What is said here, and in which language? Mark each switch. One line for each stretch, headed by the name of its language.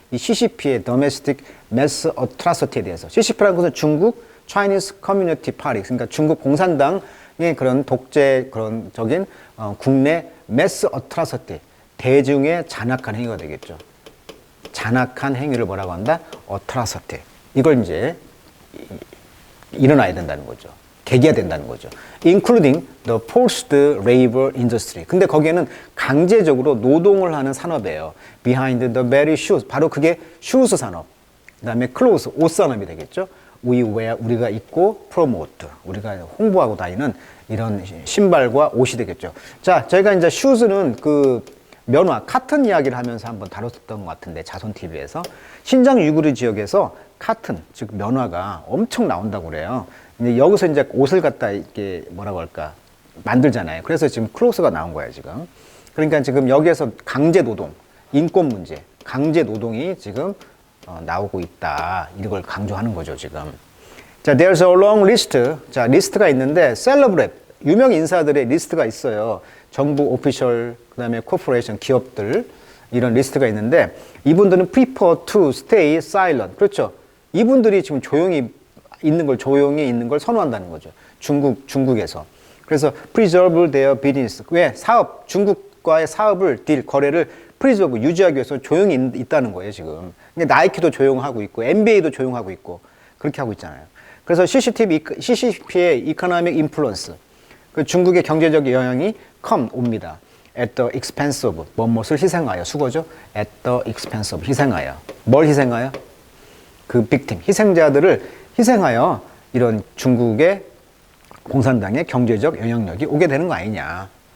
Korean: 이 CCP의
English: domestic mass atrocity
Korean: 에 대해서. CCP라는 것은 중국
English: Chinese Communist Party,
Korean: 그러니까 중국 공산당의 그런 적인 국내
English: mass atrocity,
Korean: 대중의 잔악한 행위가 되겠죠. 잔악한 행위를 뭐라고 한다?
English: atrocity.
Korean: 이걸 이제 일어나야 된다는 거죠. 계기가 된다는 거죠.
English: Including the forced labor industry.
Korean: 근데 거기에는 강제적으로 노동을 하는 산업이에요.
English: Behind the very shoes.
Korean: 바로 그게 슈즈 산업.
English: 그 다음에 clothes,
Korean: 옷 산업이 되겠죠.
English: we wear,
Korean: 우리가 입고 promote, 우리가 홍보하고 다니는 이런 신발과 옷이 되겠죠. 자, 저희가 이제 슈즈는 그 면화, 카튼 이야기를 하면서 한번 다뤘었던 것 같은데, 자손TV에서 신장 유구르 지역에서 카튼, 즉 면화가 엄청 나온다고 그래요. 근데 여기서 이제 옷을 갖다 이렇게 뭐라고 할까 만들잖아요. 그래서 지금 클로스가 나온 거예요, 지금. 그러니까 지금 여기에서 강제 노동, 인권 문제, 강제 노동이 지금 나오고 있다. 이걸 강조하는 거죠, 지금.
English: 자, there's a long list.
Korean: 자, 리스트가 있는데, celebrate, 유명 인사들의 리스트가 있어요. 정부 오피셜, 그 다음에 코퍼레이션, 기업들, 이런 리스트가 있는데, 이분들은
English: prefer to stay silent.
Korean: 그렇죠. 이분들이 지금 조용히 있는 걸 선호한다는 거죠. 중국에서.
English: 그래서 preserve their business.
Korean: 왜? 사업, 중국과의 사업을, 거래를 preserve, 유지하기 위해서 조용히 있다는 거예요, 지금. 근데 나이키도 조용하고 있고, NBA도 조용하고 있고, 그렇게 하고 있잖아요. 그래서 CCP의
English: economic influence,
Korean: 그 중국의 경제적 영향이 옵니다.
English: at the expense of,
Korean: 무엇을 희생하여, 수거죠?
English: at the expense of, 희생하여.
Korean: 뭘 희생하여? 그 victim, 희생자들을 희생하여 이런 중국의 공산당의 경제적 영향력이 오게 되는 거 아니냐.